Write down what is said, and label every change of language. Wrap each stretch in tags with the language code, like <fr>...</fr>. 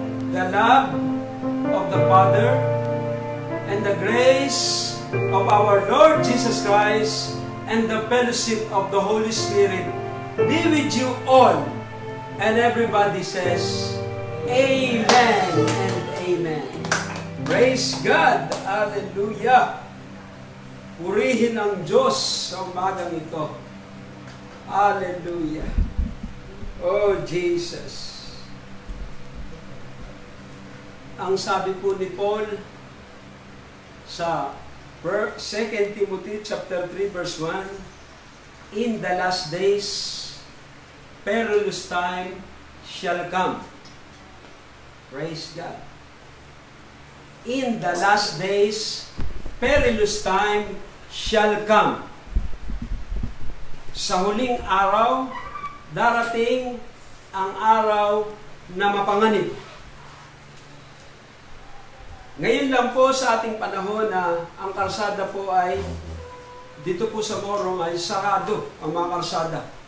<en>The love of the Father and the grace of our Lord Jesus Christ and the fellowship of the Holy Spirit be with you all. And everybody says, Amen and Amen. Praise God! Hallelujah!</en> <tl>Purihin ang Diyos sa umagang ito.</tl> <en>Hallelujah! Oh, Jesus!</en> <tl>Ang sabi po ni Paul sa</tl> <en>2 Timothy chapter 3 verse 1, in the last days, perilous time shall come. Praise God. In the last days, perilous time shall come.</en> <tl>Sa huling araw, darating ang araw na mapanganib. Ngayon lang po sa ating panahon na ang kalsada po ay, dito po sa Morong ay sarado ang mga kalsada.</tl>